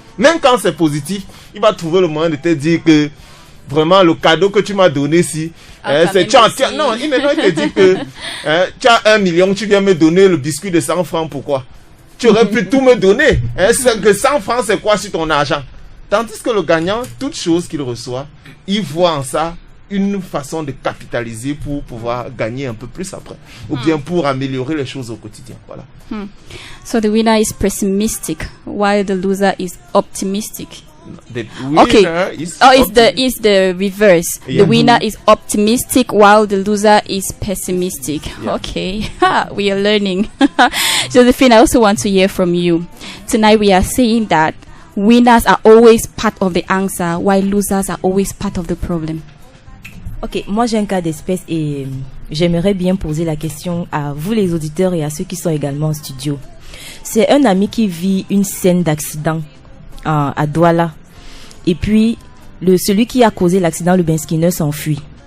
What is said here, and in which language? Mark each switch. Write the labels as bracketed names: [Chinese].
[French] Même quand c'est positif, il va trouver le moyen de te dire que vraiment le cadeau que tu m'as donné si c'est non, il te dit que tu as 1 million, tu viens me donner le biscuit de 100 francs, pourquoi? Tu aurais pu tout me donner. Que 100 francs, c'est quoi sur ton argent? Tandis que le gagnant, toute chose qu'il reçoit, il voit en ça une façon de capitaliser pour pouvoir gagner un peu plus après, ou bien pour améliorer les choses au quotidien. Voilà. [English] So the winner is pessimistic, while the loser is optimistic. The winner is it's the reverse. Yeah. The winner is optimistic, while the loser is pessimistic. Yeah. Okay, we are learning. Josephine, I also want to hear from you. Tonight we are saying that winners are always part of the answer, while losers are always part of the problem. [French] Ok, moi j'ai un cas d'espèce et j'aimerais bien poser la question à vous les auditeurs et à ceux qui sont également en studio. C'est un ami qui vit une scène d'accident à Douala. Et puis, celui qui a causé l'accident, le benskiner, s'enfuit.